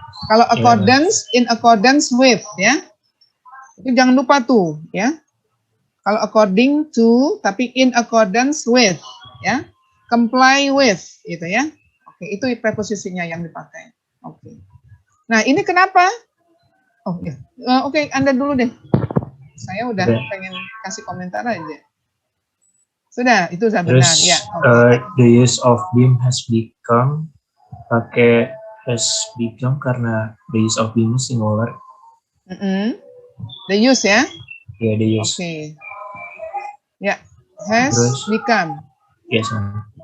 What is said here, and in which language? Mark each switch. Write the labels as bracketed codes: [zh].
[id] Kalau accordance, in accordance with ya. Itu jangan lupa to ya. Kalau according to tapi in accordance with ya. Comply with gitu ya. Oke, itu preposisinya yang dipakai. Oke. Nah, ini kenapa? Oh ya. Oke, Anda dulu deh. Saya udah pengen kasih komentar aja. Sudah, itu sudah benar ya. [en] The use of BIM has become karena the use of BIM is singular. The use ya? Yeah, the use. Okay. Ya, has become. Yes, ma'am.